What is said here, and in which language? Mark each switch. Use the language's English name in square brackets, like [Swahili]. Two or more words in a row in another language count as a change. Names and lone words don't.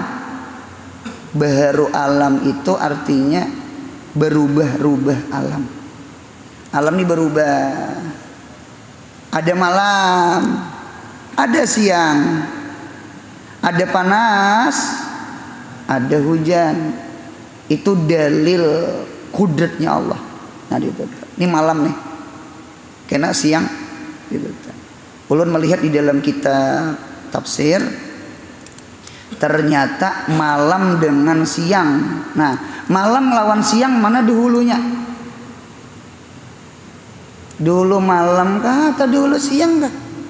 [Indonesian] Baharu alam itu artinya berubah-ubah alam. Alam ini berubah. Ada malam, ada siang, ada panas, ada hujan. Itu dalil kudratnya Allah. Nah, ini malam nih, kena siang. Ulun melihat di dalam kitab tafsir, ternyata malam dengan siang. Nah, malam lawan siang mana dahulunya? Dulu malam kah atau dulu siang kah?